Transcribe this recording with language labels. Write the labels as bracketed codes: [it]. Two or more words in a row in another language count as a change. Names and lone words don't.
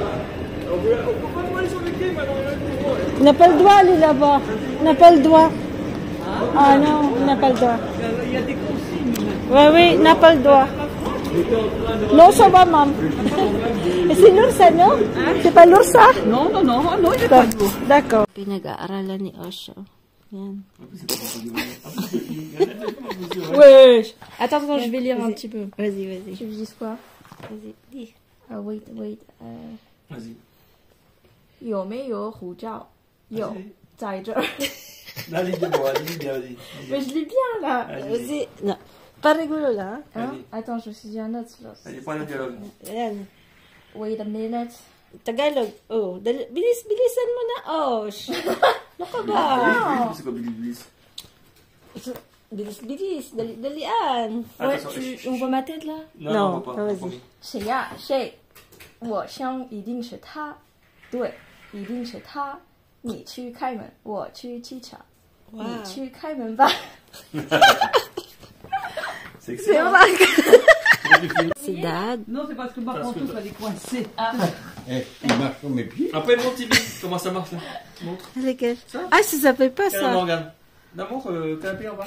[fr] Il n'a pas le droit, lui, là-bas. Il n'a pas le droit. Ah non, il n'a pas le droit. Il y a des consignes. Oui, oui, il n'a pas le droit. Non, ça va, maman. Et c'est l'oursa, non? C'est pas l'oursa? Non, non, non, non, il n'y a pas de mots. D'accord. [tl] Pinag-aaralan ni Osho. Yan. [fr] Ouais. Attends, je vais lire un petit peu. Vas-y, vas-y. Tu dis quoi? Vas-y, dis. [en] Wait. [fr] Vas-y. [zh] 有没有护照？有，在这儿。 [fr] Là, lis bien, vas-y. Mais je lis bien là. Vas-y. Non. Pas rigolo, là. Hein? Hein? Attends, je suis un autre. Allez, prends le dialogue. [tl] Ayan. [en] Wait a minute. [tl] Tagalog. Oh, bilisan mo na, Osh. Ano ka ba? [fr] C'est quoi, [tl] Bilis? Bilis. Dalian. [fr] Ouais, Attends, on voit ma tête là? Non, on voit non, pas. vas-y. [zh] 谁呀？谁？我想一定是他。对，一定是他。你去开门，我去机场。哇你去开门吧。 [fr] C'est excellent. C'est Dad. Non, c'est parce que par contre, il fallait coincer. Eh, il marche sur mes pieds. Après, montre, Tibi. Comment ça marche, là? Montre. Lequel? Ah, ça s'appelle pas Tiens, ça. Morgane. Non, montre, canapé en bas.